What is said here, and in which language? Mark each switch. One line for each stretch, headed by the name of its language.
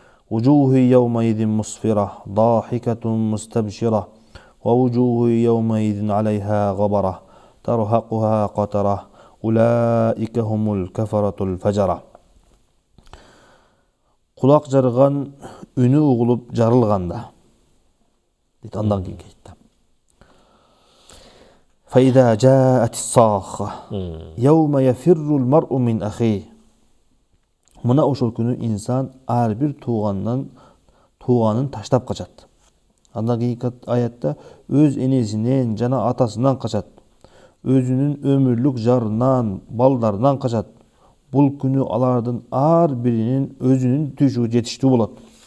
Arabic: вужуху яума идин мусфира ضاحكة مستبشرة ووجوه يومئذ عليها غبرة ترهقها قترة أولئك هم الكفرة الفجرة."
Kyrgyz: Kulak жарган, үнү угулуп жарылганда дейт. Андан кийин кетти.
Arabic: فإذا جاءت الصاخة يوم يفر المرء من أخيه.
Kyrgyz: Мына ошол күнү инсан ар бир тууганын таштап качат. Андан кийинки аятта өз энесинен жана атасынан качат. Өзүнүн өмүрлүк жарынан, балдарынан качат. Бул күнү алардын ар биринин өзүнүн түшүгү жетиштүү болот.